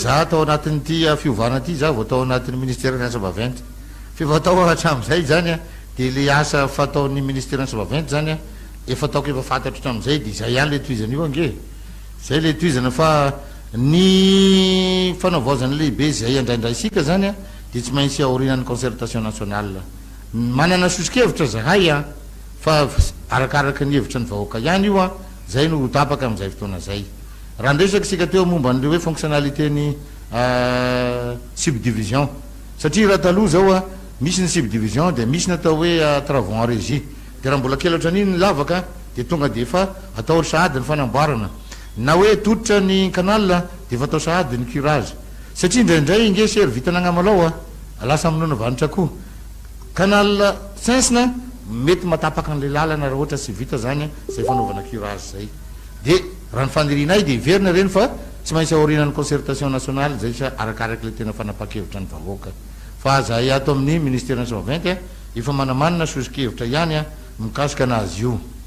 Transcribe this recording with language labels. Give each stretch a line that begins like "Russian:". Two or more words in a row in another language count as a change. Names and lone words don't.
Malagasy: za atao anatin'ity fiovana ty za vao atao anatin'ny ministère ny asa vaventy fa vao atao hatram'izay zany a de le asa fataon'ny ministère ny asa vaventy zany a efa ataoko efa fantatro hatram'izay de zay ihany le toizana io ange zay le toizana fa ny fanaovaozany lehibe zay andraindraisika zany a de tsy maintsy aorinan'ny
French: concertation nationale
Malagasy: manana sosikevitra zahay a fa arakaraka ny hevitra ny vahoaka ihany io a zay no tapaka am'izay fotoana zay raha ndresaky sika teo momba n'le hoe fonctionnalité ny subdivision satria raha taloha zao a misy ny subdivision de misy ny atao hoe
French: travaux en régie
Malagasy: de raha mbola kelatra an'iny ny lavaka de tonga de efa atao sahady ny fanamboarana na hoe totitra ny canal de efa atao sahady ny curage satria indraindray inge sery vitana agnamalao a lasa aminona vanitra koa canal sinsina mety matapaka an'le lalana raha ohatra sy vita zany zay fanaovana curage zay de raha ny fanirinay de iverina reny fa tsy maintsy aorinan'ny
French: concertation nationale
Malagasy: zay sa arakaraky le tena fanapa-kevitra ny vahoaka fa zahay ato amin'ny ministère asa vaventy efa manamanina sosikevitra ihany a mikasika anazy io